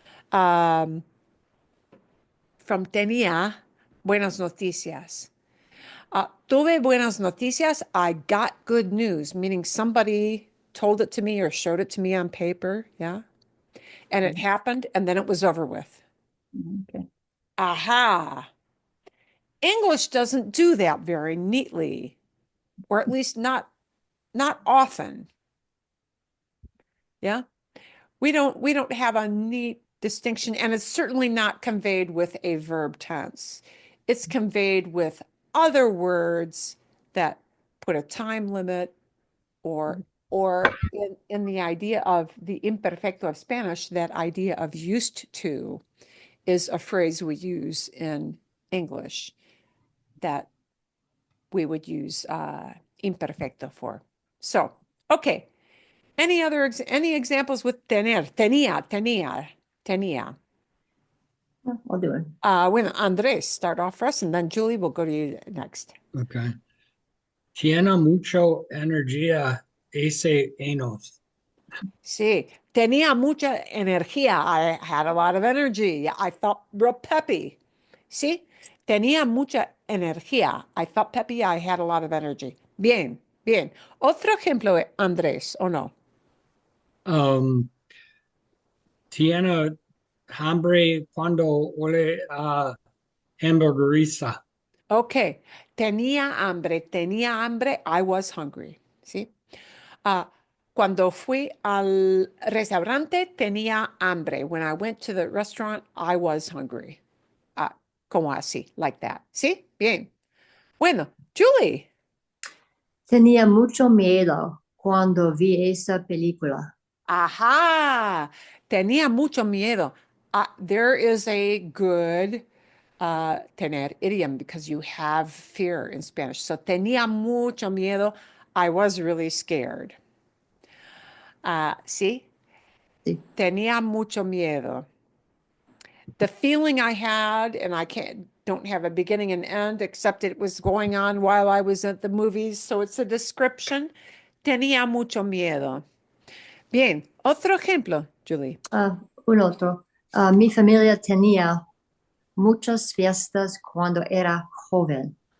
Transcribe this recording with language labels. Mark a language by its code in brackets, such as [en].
[es] From tenía buenas noticias. Tuve buenas noticias. [en] I got good news, meaning somebody told it to me or showed it to me on paper. Yeah. And it happened and then it was over with. Okay. Aha. English doesn't do that very neatly, or at least not often. Yeah. We don't have a neat distinction, and it's certainly not conveyed with a verb tense. It's conveyed with other words that put a time limit or in the idea of the imperfecto of Spanish, that idea of used to is a phrase we use in English that we would use imperfecto for. So, okay. Any examples with tener? [es] Tenía. [en] I'll do it. When Andres start off for us, and then Julie will go to you next. Okay. [es] Tiene mucho energía ese años. Sí, tenía mucha energía. [en] I had a lot of energy. I felt real peppy. [es] Sí, tenía mucha energía. [en] I felt peppy. I had a lot of energy. [es] Bien, bien. Otro ejemplo, Andrés, ¿o no? Tiene hambre cuando huele a hamburguesa. [en] Okay. [es] Tenía hambre. [en] I was hungry. ¿Sí? [es] Cuando fui al restaurante, tenía hambre. [en] When I went to the restaurant, I was hungry. [es] Como así, [en] like that. [es] ¿Sí? Bien. Bueno, Julie. Tenía mucho miedo cuando vi esa película. Aha. Tenía mucho miedo. [en] There is a good tener idiom because you have fear in Spanish. So [es] tenía mucho miedo. [en] I was really scared. ¿Sí? [es] Sí. Tenía mucho miedo. [en] The feeling I had, and I don't have a beginning and end, except it was going on while I was at the movies, so it's a description. [es] Tenía mucho miedo. Bien, otro ejemplo, Julie. Un otro. Mi familia tenía muchas fiestas cuando era joven.